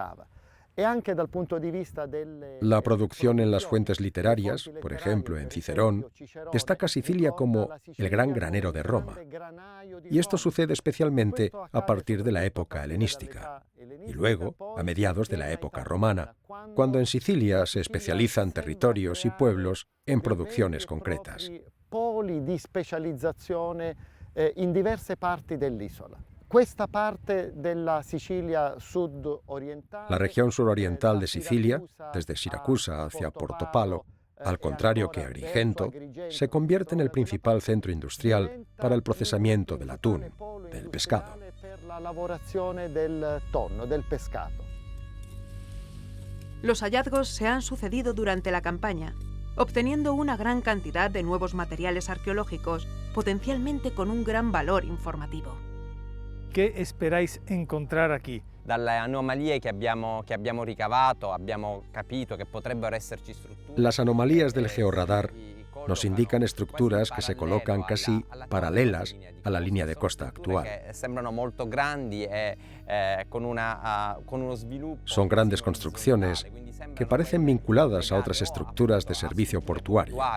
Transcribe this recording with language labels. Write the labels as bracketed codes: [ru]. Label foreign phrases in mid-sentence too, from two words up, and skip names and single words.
[es] La producción en las fuentes literarias, por ejemplo en Cicerón, destaca a Sicilia como el gran granero de Roma. Y esto sucede especialmente a partir de la época helenística y luego a mediados de la época romana, cuando en Sicilia se especializan territorios y pueblos en producciones concretas. [it] In diverse parti dell'isola. [es] La región suroriental de Sicilia, desde Siracusa hacia Portopalo, al contrario que Agrigento, se convierte en el principal centro industrial para el procesamiento del atún, del pescado. Los hallazgos se han sucedido durante la campaña, obteniendo una gran cantidad de nuevos materiales arqueológicos, potencialmente con un gran valor informativo. ¿Qué esperáis encontrar aquí? [it] Dalle anomalie che abbiamo ricavato, abbiamo capito che potrebbero esserci strutture. [es] Las anomalías del georradar nos indican estructuras que se colocan casi paralelas a la línea de costa actual. Son grandes construcciones que parecen vinculadas a otras estructuras de servicio portuario.